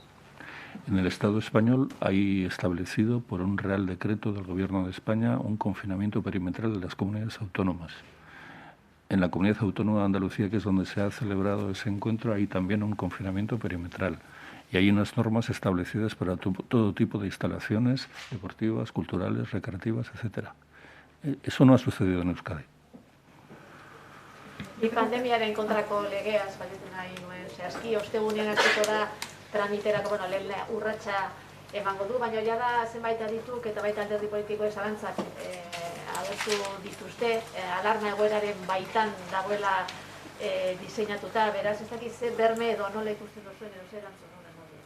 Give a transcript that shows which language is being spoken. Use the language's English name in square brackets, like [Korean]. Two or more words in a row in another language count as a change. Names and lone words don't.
[Spanish] En el Estado español hay establecido por un Real Decreto del Gobierno de España un confinamiento perimetral de las comunidades autónomas. En la Comunidad Autónoma de Andalucía, que es donde se ha celebrado ese encuentro, hay también un confinamiento perimetral. Y hay unas normas establecidas para todo tipo de instalaciones deportivas, culturales, recreativas, etc. Eso no ha sucedido en Euskadi. [Basque] Pandemiaren kontrako legeaz galdetzen nahi nuen, zehazki, ostegunean hasiko da tramiterako, lehen urratsa emango du, baina jada zenbait adituk eta baita alderdi politikoek zalantzak agertu dituzte, alarma egoeraren baitan dagoela diseinatuta, beraz, ez dakit ze berme edo nola ikusten duzuen edo zer erantzun honen modu.